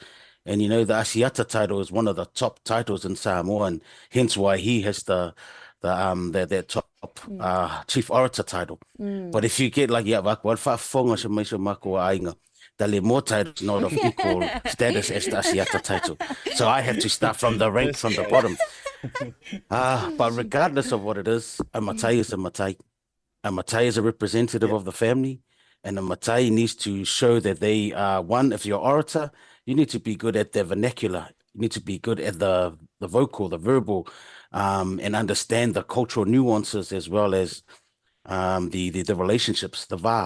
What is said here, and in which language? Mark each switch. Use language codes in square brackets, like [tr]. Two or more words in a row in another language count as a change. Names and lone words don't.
[en] And, the Asiata title is one of the top titles in Samoa, and hence why he has that top chief orator title. But if you get like, the Lemoa title is not of equal status as the Asiata title. So I have to start from the rank, from the bottom. But regardless of what it is, a matai is a matai. A matai is a representative of the family. And a matai needs to show that they are, one, if you're an orator, you need to be good at the vernacular. You need to be good at the vocal, the verbal, and understand the cultural nuances as well as the relationships, the va.